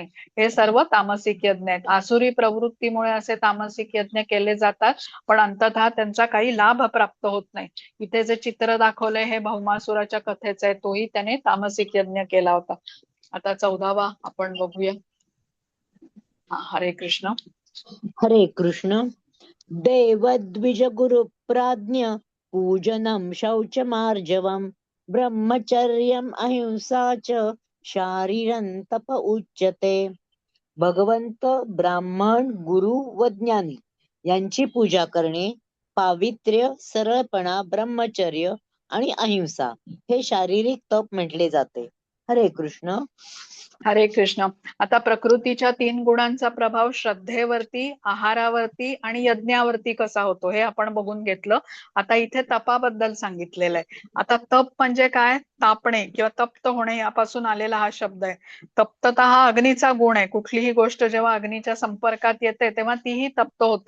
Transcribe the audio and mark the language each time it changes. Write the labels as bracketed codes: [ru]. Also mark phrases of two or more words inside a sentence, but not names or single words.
[mr] हे सर्व तामसिक यज्ञ आहेत. आसुरी प्रवृत्तीमुळे असे तामसिक यज्ञ केले जातात, पण अंततः त्यांचा काही लाभ प्राप्त होत नाही. इथे जे चित्र दाखवलंय हे भौमासुराच्या कथेचं आहे, तोही त्याने तामसिक यज्ञ केला होता. आता 14वा आपण बघूया. हरे कृष्ण. हरे कृष्ण. [sa] देवद्विज गुरु प्राज्ञ पूजनं शौचमार्जवं ब्रह्मचर्यम् अहिंसा च शारीरं तप उच्यते. [mr] भगवंत, ब्राह्मण, गुरु व ज्ञानी यांची पूजा करणे, पावित्र्य, सरळपणा, ब्रह्मचर्य आणि अहिंसा हे शारीरिक तप म्हटले जाते. हरे कृष्ण. हरे कृष्ण. आता प्रकृतीच्या 3 गुणांचा प्रभाव श्रद्धेवरती, आहारावरती आणि यज्ञावरती कसा होतो हे आपण बघून घेतलं. आता इथे तपाबद्दल सांगितलेलं आहे. आता तप म्हणजे काय? तापणे किंवा तप्त होणे यापासून आलेला हा शब्द आहे. तप्तता हा अग्नीचा गुण आहे. कुठलीही गोष्ट जेव्हा अग्नीच्या संपर्कात येते तेव्हा तीही तप्त होते.